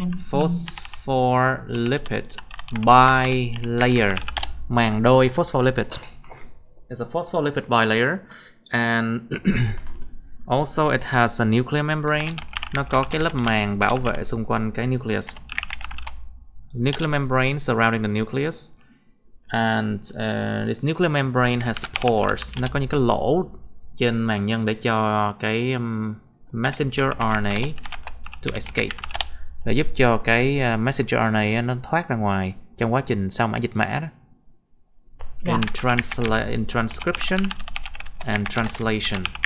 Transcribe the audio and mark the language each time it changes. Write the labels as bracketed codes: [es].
[en] Phospholipid bilayer. [vi] Màng đôi phospholipid. [en] It's a phospholipid bilayer, and also it has a nuclear membrane. [vi] Nó có cái lớp màng bảo vệ xung quanh cái nucleus. [en] Nuclear membrane surrounding the nucleus, and this nuclear membrane has pores. [vi] Nó có những cái lỗ trên màng nhân để cho cái messenger RNA [en] to escape, [vi] để giúp cho cái messenger RNA nó thoát ra ngoài trong quá trình sao mã dịch mã đó. [en] In transcription and translation.